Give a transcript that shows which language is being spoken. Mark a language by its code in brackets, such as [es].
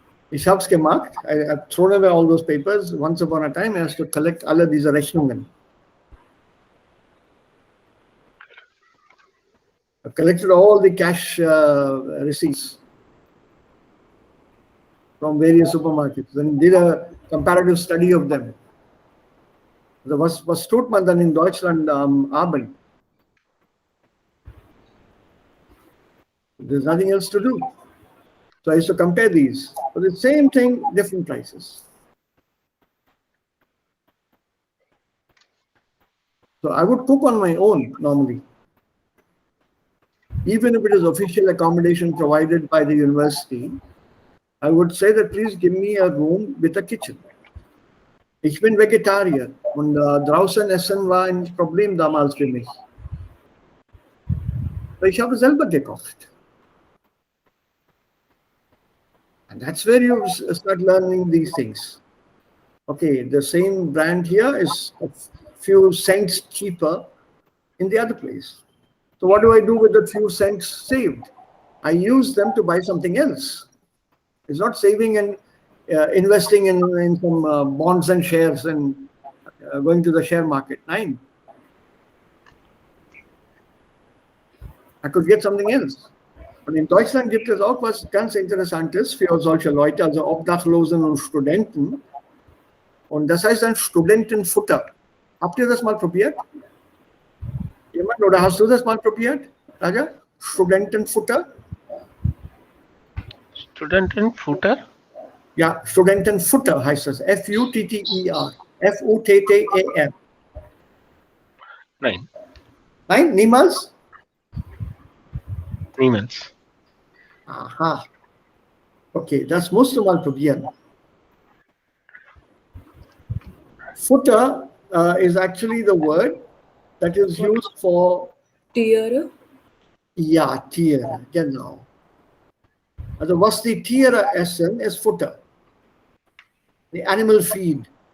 [en] Ich hab's gemacht. I've thrown away all those papers. Once upon a time, I has to collect alle diese Rechnungen. I've collected all the cash receipts from various supermarkets and did a comparative study of them. [de] Was tut man dann in Deutschland arbeiten? [en] There's nothing else to do. So I used to compare these. For the same thing, different prices. So I would cook on my own normally. Even if it is official accommodation provided by the university, I would say that please give me a room with a kitchen. [de] Ich bin Vegetarier und draußen essen war ein Problem damals für mich. Ich habe selber gekocht. [en] And that's where you start learning these things. Okay, the same brand here is a few cents cheaper in the other place. So what do I do with the few cents saved? I use them to buy something else. It's not saving and investing in some bonds and shares and going to the share market. Nein. I could get something else. [de] Und in Deutschland gibt es auch was ganz Interessantes für solche Leute, also Obdachlosen und Studenten. Und das heißt dann Studentenfutter. Habt ihr das mal probiert? Jemand? Oder hast du das mal probiert, Raja? Studentenfutter? Studentenfutter? Ja, Studentenfutter heißt das. F-U-T-T-E-R. F-U-T-T-E-R. Nein. Nein, niemals? Niemals. Aha. Okay, das musst du mal probieren. [en] Futter is actually the word that is used for... [de] Tiere? Ja, Tiere, genau. Also was die Tiere essen, ist Futter. The animal feed.